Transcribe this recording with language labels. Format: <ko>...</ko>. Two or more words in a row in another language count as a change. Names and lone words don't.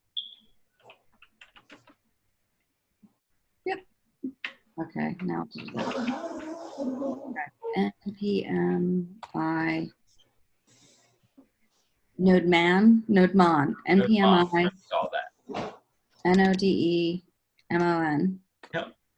<en>Yep. Okay, now do that. Okay. npm I nodemon, npm I All that. N-O-D-E-M-O-N. Yep.</en>